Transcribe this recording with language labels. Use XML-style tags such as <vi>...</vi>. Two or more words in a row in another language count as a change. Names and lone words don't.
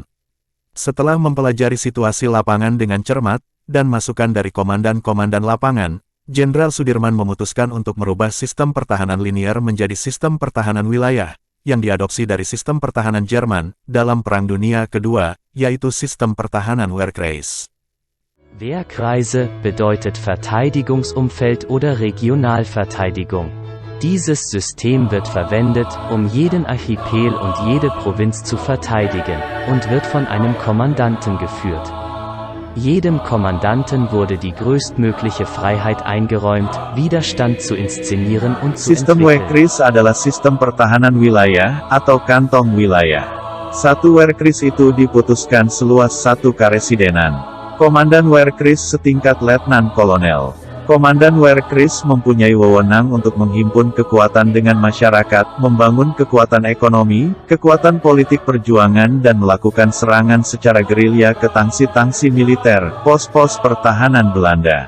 <id>Setelah mempelajari situasi lapangan dengan cermat, dan masukan dari komandan-komandan lapangan, Jenderal Sudirman memutuskan untuk merubah sistem pertahanan linier menjadi sistem pertahanan wilayah, yang diadopsi dari sistem pertahanan Jerman dalam Perang Dunia Kedua, yaitu sistem pertahanan Wehrkreis.</id> <de>Wehrkreise bedeutet Verteidigungsumfeld oder Regionalverteidigung. Dieses System wird verwendet, um jeden Archipel und jede Provinz zu verteidigen, und wird von einem Kommandanten geführt. Jedem Kommandanten wurde die größtmögliche Freiheit eingeräumt, Widerstand zu inszenieren und zu Sistem entwickeln.</de> <id>Wehrkreis adalah sistem pertahanan wilayah, atau kantong wilayah. Satu Wehrkreis itu diputuskan seluas satu karesidenan. Komandan Wehrkreis setingkat letnan kolonel. Komandan Wehrkreis mempunyai wewenang untuk menghimpun kekuatan dengan masyarakat, membangun kekuatan ekonomi, kekuatan politik perjuangan dan melakukan serangan secara gerilya ke tangsi-tangsi militer, pos-pos pertahanan Belanda.</id>